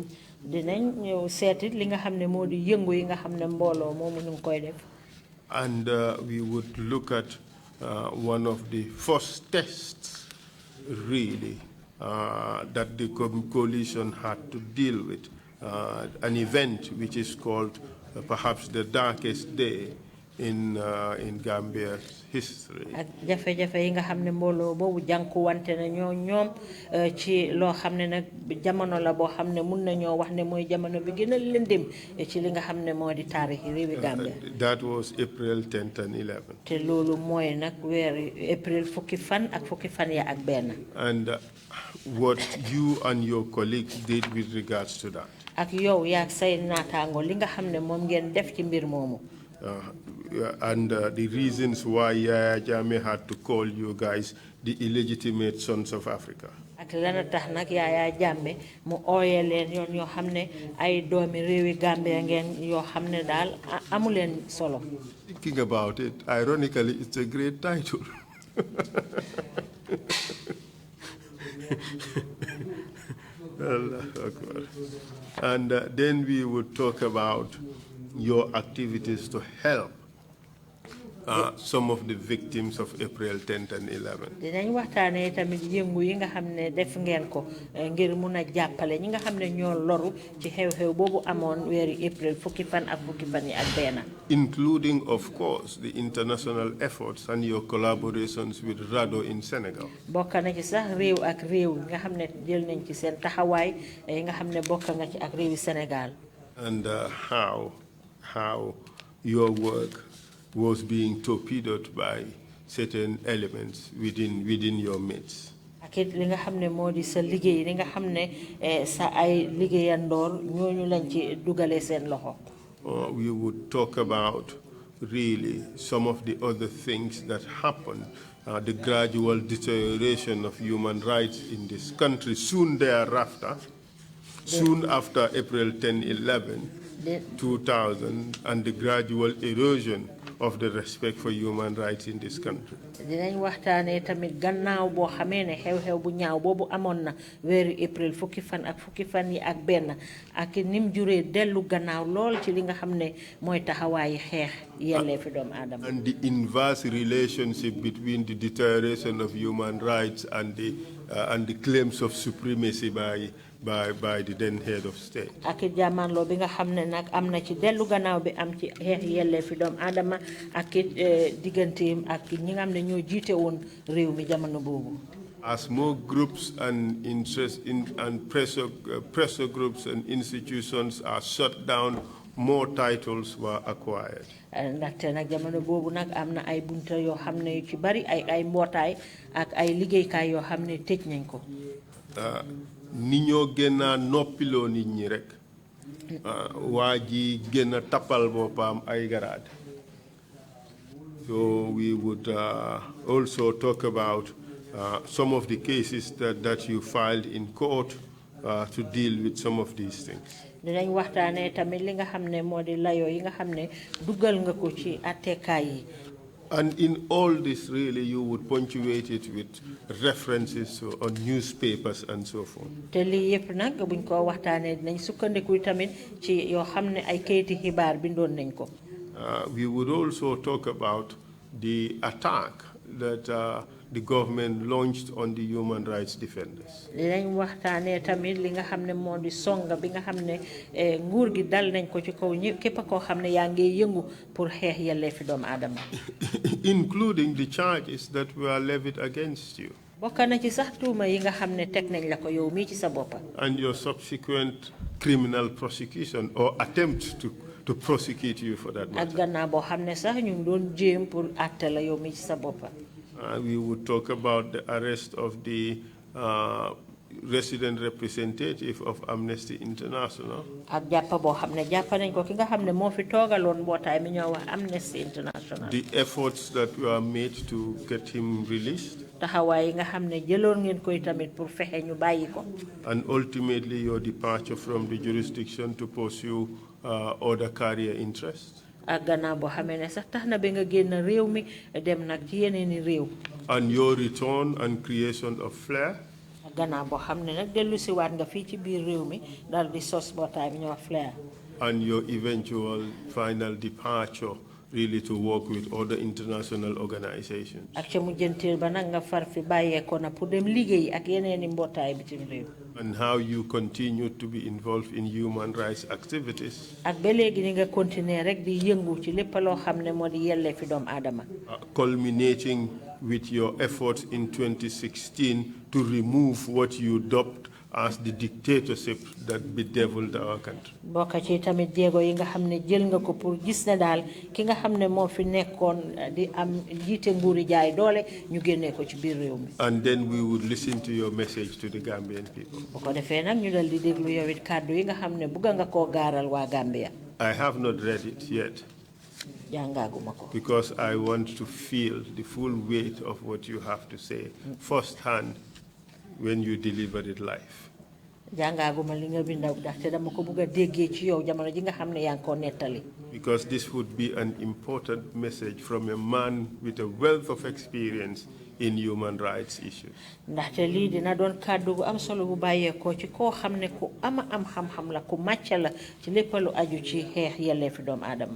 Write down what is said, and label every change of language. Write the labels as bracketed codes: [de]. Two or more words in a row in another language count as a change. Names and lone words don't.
[wo] Dinañ ñëw seetit li nga xam ne moo di yëngu yi nga xam ne mbooloo moomu ñu ngi koy def. [en] And we would look at one of the first tests, really, that the coalition had to deal with, an event which is called perhaps the darkest day in Gambia's history. [wo] Ak jafe-jafe yi nga xam ne mbooloo boobu jànkuwante na ñoom ci loo xam ne nag jamono la boo xam ne mun nañoo wax ne mooy jamono bi gën a lëndëm ci li nga xam ne moo di taarix réewi Gambia. [en] That was April 10th and 11th. [wo] te loolu mooy nag weeru April fukki fan ya ak benn. [en] And what you and your colleagues did with regards to that. [wo] ak yow yak say natango li nga xamne mom ngeen def ci mbir momu. [en] And the reasons why Yaya Jammeh had to call you guys the illegitimate sons of Africa. [wo] Ak lana tax nak Yaya Jammeh mu oyé len yon yo xamne ay doomi rewi Gambia ngeen yo xamne dal amulen solo. [en] Thinking about it, ironically, it's a great title. And then we would talk about your activities to help some of the victims of April 10th and 11th. [wo] Dinañ waxtaane tamit yëngu yi nga xamne def ngeen ko ngir mëna jappalé ñi nga xamne ñoo loru ci xew-xew bobu amone wéri April fukki fan yi ak benn. [en] Including, of course, the international efforts and your collaborations with RADO in Senegal. [wo] Bokk na ci sax réew ak réew nga xamne jël nañ ci seen taxawaay nga xamne bokk nga ci ak réewi Sénégal. [en] And how your work was being torpedoed by certain elements within your midst. [wo] Akit li nga xamne modi sa liggéey li nga xamne sa ay liggéeyandoor ñooñu lañ ci dugalé seen loxo. [en] We would talk about really some of the other things that happened, the gradual deterioration of human rights in this country soon thereafter, soon after April 10-11, 2000, and the gradual erosion of the respect for human rights in this country. [wo] Dinañ waxtaane tamit gannaaw boo xamee ne xew-xew bu ñaaw boobu amoon na weeru April fukki fan yi ak benn ak nim juree dellu gannaaw lool ci li nga xam ne mooy taxawaayi xeex yelleefi doomu aadama. [en] And the inverse relationship between the deterioration of human rights and the claims of supremacy by the then head of state. [wo] Ak jamanlo bi nga xamne nak amna ci delu gannaaw bi am ci xeex yelleefi doomu aadama ak digganteem ak ñi nga xam ne ñoo jiite woon réew mi jamono boobu. [en] As more groups and pressure groups and institutions are shut down, more titles were acquired. [wo] Ndaxte nag jamono boobu nag am na ay bunta yoo xam ne yu ci bari ay mbootaay ak ay liggéeykaay yoo xam ne tëj nañ ko. Ni ñoo gën a noppiloo nit ñi rek waa ji gën a tappal boppam ay garaad. [en] So we would also talk about some of the cases that you filed in court to deal with some of these things. [wo] Dinañ waxtaanee tamit li nga xam ne moo di layoo yi nga xam ne dugal nga ko ci attekaay yi. [en] And in all this, really, you would punctuate it with references on newspapers and so forth. [wo] Te lii yëpp nag buñ ko waxtaanee dinañ sukkandiku tamit ci yoo xam ne ay kayiti xibaar bindoon nañ ko. [en] We would also talk about the attack that the government launched on the human rights defenders. [wo] Dinañ waxtaanee tamit li nga xam ne moo di songa bi nga xam ne nguur gi dal nañ ko ci kaw képp koo xam ne yaa ngi yëngu pour xeex yelleefi doomu aadama. [en] Including the charges that were levied against you. [wo] Bokk na ci sax tuuma yi nga xam ne teg nañ la ko yow mii ci sa boppa. [en] And your subsequent criminal prosecution or attempt to prosecute you for that matter. [wo] Ak gannaaw boo xam ne sax ñu ngi doon jéem pour àtte la yow mii ci sa boppa. [en] We would talk about the arrest of the resident representative of Amnesty International. [wo] Ak jàppa boo xam ne jàpp nañ ko ki nga xam ne moo fi toogaloon mbootaay mi ñoo wax Amnesty International. [en] The efforts that were made to get him released. [wo] Taxawaay yi nga xam ne jëloon ngeen koy tamit pour fexe ñu bàyyi ko. [en] And ultimately your departure from the jurisdiction to pursue other career interests. [wo] Ak gannaaw boo xamee ne sax tax na ba nga génn réew mi dem nag ci yeneeni réew. [en] And your return and creation of FLAIR. [wo] Ak gannaaw boo xam ne nag dellu si waat nga fii ci biir réew mi dal di sos mbootaay bi ñoo wax FLAIR. [en] And your eventual final departure really to work with other international organizations. [wo] Ak ca mujjanteel ba nag nga far fi bàyyeekoo na pour dem liggéey ak yeneeni mbootaay bitim réew. [en] And how you continue to be involved in human rights activities. [wo] Ak ba léegi ni nga continuer rek di yëngu ci lépp loo xam ne moo di yelleefi doomu aadama. [en] Culminating with your efforts in 2016 to remove what you dubbed as the dictatorship that bedeviled our country. [wo] bokk ci tamit jéego yi nga xam ne jël nga ko pour gis ne daal ki nga xam ne moo fi nekkoon di am jiite nguuri jaay doole ñu génnee ko ci biir réew mi. [en] And then we would listen to your message to the Gambian people. [wo] bu ko defee nag ñu dal di déglu yow it kàddu yi nga xam ne bëgg nga koo gaaral waa Gambia. [en] I have not read it yet. [wo] jàngaaguma ko. [en] Because I want to feel the full weight of what you have to say firsthand when you deliver it live. [wo] jàngaaguma li nga bindaw ndaxte dama ko bëgg a déggee ci yow jamono ji nga xam ne yaa ngi koo nettali. [en] Because this would be an important message from a man with a wealth of experience in human rights issues. [wo] ndaxte lii dina doon kàddu gu am solo bu bàyyeekoo ci koo xam ne ku am xam-xam la ku màcc la ci lépp lu aju ci xeex yelleefi doomu aadama.